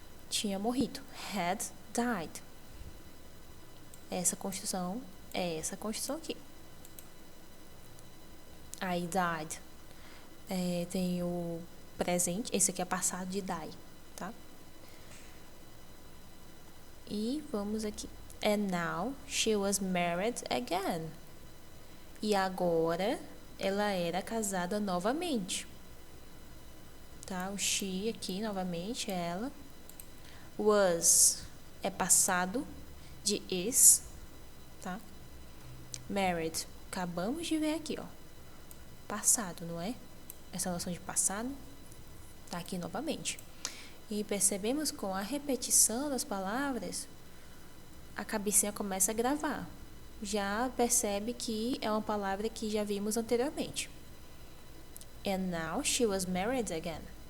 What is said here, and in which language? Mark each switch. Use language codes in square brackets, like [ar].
[pt] Tinha morrido. [en] Had died. [pt] Essa construção é essa construção aqui. [en] I died. [pt] Tem o presente. Esse aqui é passado de die, tá? E vamos aqui. [en] And now she was married again. [pt] E agora ela era casada novamente. Tá? O she aqui novamente é ela. Was é passado de is, tá? Married, acabamos de ver aqui, passado, não é? Essa noção de passado tá aqui novamente. E percebemos com a repetição das palavras, a cabecinha começa a gravar. já percebe que é uma palavra que já vimos anteriormente. [en] And now she was married again.